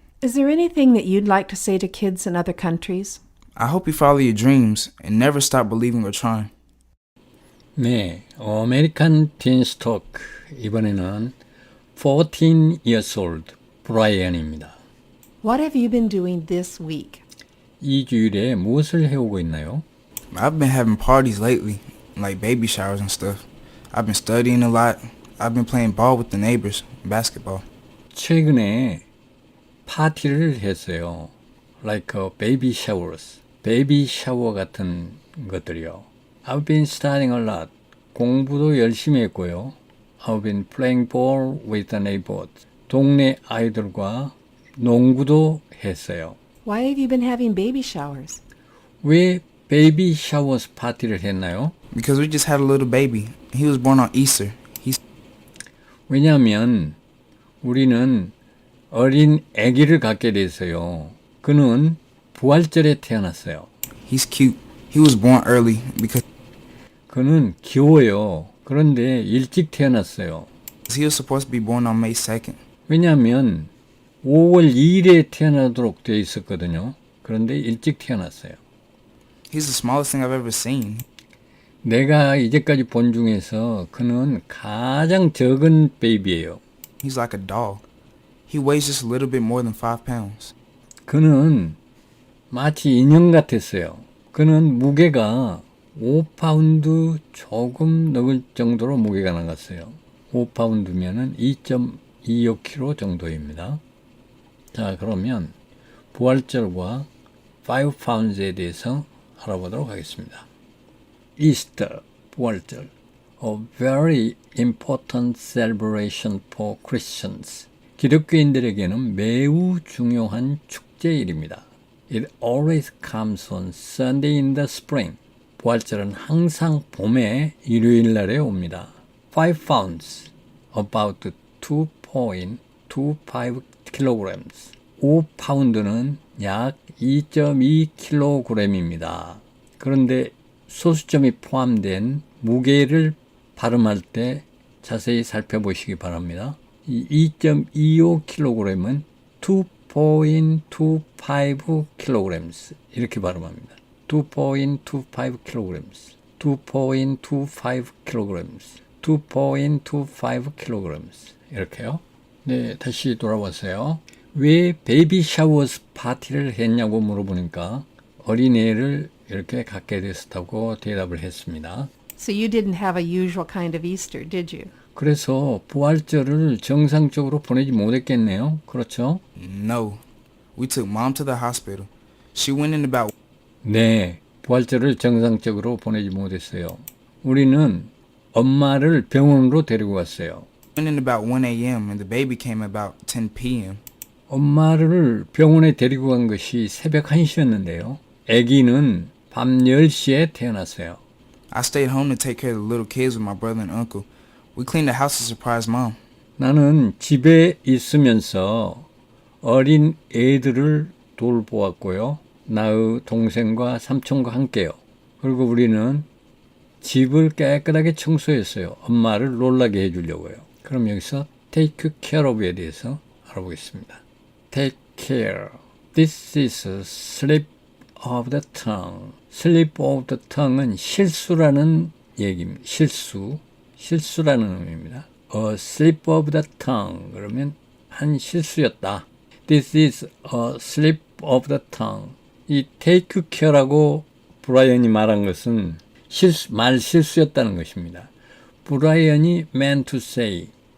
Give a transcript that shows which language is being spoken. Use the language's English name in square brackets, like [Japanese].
[English] Is there anything that you'd like to say to kids in other countries? I hope you follow your dreams and never stop believing or trying. [Korean] 네, 아메리칸 틴 스토크. 이번에는 [English] 14 years old [Korean] 브라이언입니다. [English] What have you been doing this week? [Korean] 이 주일에 무엇을 해오고 있나요? [English] I've been having parties lately, like baby showers and stuff. I've been studying a lot. I've been playing ball with the neighbors, basketball. [Korean] 최근에 파티를 했어요. [English] Like baby showers. [Korean] 베이비 샤워 같은 것들이요. [English] I've been studying a lot. [Korean] 공부도 열심히 했고요. [English] I've been playing ball with the neighbors. [Korean] 동네 아이들과 농구도 했어요. [English] Why have you been having baby showers? [Korean] 왜 베이비 샤워스 파티를 했나요? [English] Because we just had a little baby. He was born on Easter. [Korean] 왜냐하면 우리는 어린 아기를 갖게 됐어요. 그는 부활절에 태어났어요. [English] He's cute. He was born early because [Korean] 그는 귀여워요. 그런데 일찍 태어났어요. [English] he was supposed to be born on May 2nd. [Korean] 왜냐하면 5월 2일에 태어나도록 되어 있었거든요. 그런데 일찍 태어났어요. [English] He's the smallest thing I've ever seen. [Korean] 내가 이제까지 본 중에서 그는 가장 적은 베이비예요. [English] He's like a doll. He weighs just a little bit more than 5 pounds. [Korean] 그는 마치 인형 같았어요. 그는 무게가 5파운드 조금 넘을 정도로 무게가 나갔어요. 5파운드면은 2.25kg 정도입니다. 자, 그러면 부활절과 5 pounds에 대해서 알아보도록 하겠습니다. [English] Easter, 부활절, a very important celebration for Christians. [Korean] 기독교인들에게는 매우 중요한 축제일입니다. [English] It always comes on Sunday in the spring. [Korean] 부활절은 항상 봄의 일요일 날에 옵니다. [English] 5 pounds, about 2.25 kilograms. [Korean] 5파운드는 약 2.2kg입니다. 그런데 소수점이 포함된 무게를 발음할 때 자세히 살펴보시기 바랍니다. 이 2.25kg은 2.25 kilograms 이렇게 발음합니다. [English] 2.25 kilograms, 2.25 kilograms, 2.25 kilograms [Korean] 이렇게요. 네, 다시 돌아왔어요. 왜 베이비 샤워스 파티를 했냐고 물어보니까 어린애를 이렇게 갖게 됐다고 대답을 했습니다. [English] So you didn't have a usual kind of Easter, did you? [Korean] 그래서 부활절을 정상적으로 보내지 못했겠네요. 그렇죠? [English] No. We took mom to the hospital. She went in about [Korean] 네, 부활절을 정상적으로 보내지 못했어요. 우리는 엄마를 병원으로 데리고 갔어요. [English] went in about 1 a.m. and the baby came about 10 p.m. [Korean] 엄마를 병원에 데리고 간 것이 새벽 1시였는데요. 아기는 밤 10시에 태어났어요. [English] I stayed home to take care of the little kids with my brother and uncle. We cleaned the house to surprise mom. [Korean] 나는 집에 있으면서 어린 애들을 돌보았고요. 나의 동생과 삼촌과 함께요. 그리고 우리는 집을 깨끗하게 청소했어요. 엄마를 놀라게 해주려고요. 그럼 여기서 take care of에 대해서 알아보겠습니다. [English] Take care. This is a slip of the tongue. slip of the tongue [Korean] 은 실수라는 얘기입니다. 실수라는 의미입니다. [English] A slip of the tongue. [Korean] 그러면 한 실수였다. [English] This is a slip of the tongue. [Korean] 이 take care라고 브라이언이 말한 것은 말 실수였다는 것입니다. 브라이언이 [English] meant to say.